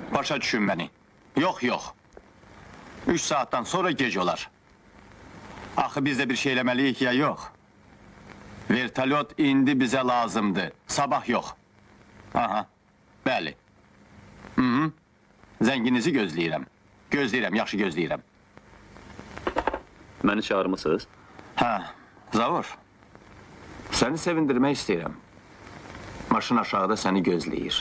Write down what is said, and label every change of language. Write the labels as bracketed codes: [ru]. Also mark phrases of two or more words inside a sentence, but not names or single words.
[az] Başa düşün beni. [tr] Yok yok. [az] 3 saatten sonra gec olar. Axı biz de bir şey eləməliyik ya yok. Vertolyot indi bize lazımdı. Sabah yok. Aha. Bəli. Hı. Zənginizi gözləyirəm. Gözləyirəm, yaxşı gözləyirəm. Məni çağırmısınız? Hə, Zavur. Səni sevindirmək istəyirəm. Maşın aşağıda səni gözləyir.